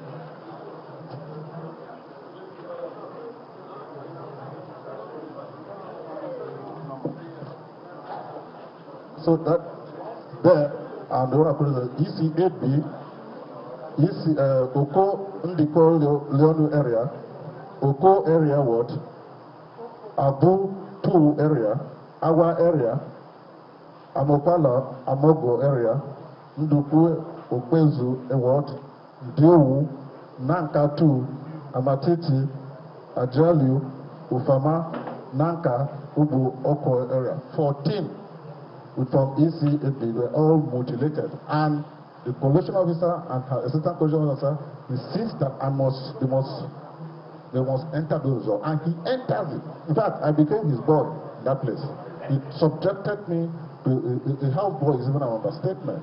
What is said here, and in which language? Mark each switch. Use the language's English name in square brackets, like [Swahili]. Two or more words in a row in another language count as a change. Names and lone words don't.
[English] So that there, and the one I put is EC8B, Oko Ndiko Leonu area, Oko area what? Abu 2 area, Awa area, Amopala, Amogo area, Nduku, Okwezu, what? Diowu, Nanka 2, Amatiti, Ajaliu, Ufama, Nanka, Ubu, Oko area. 14 from EC8B were all mutilated. And the collation officer and her assistant collation officer insists that they must enter those results. And he enters it. In fact, I became his boy in that place. He subjected me to a house boy is even an understatement.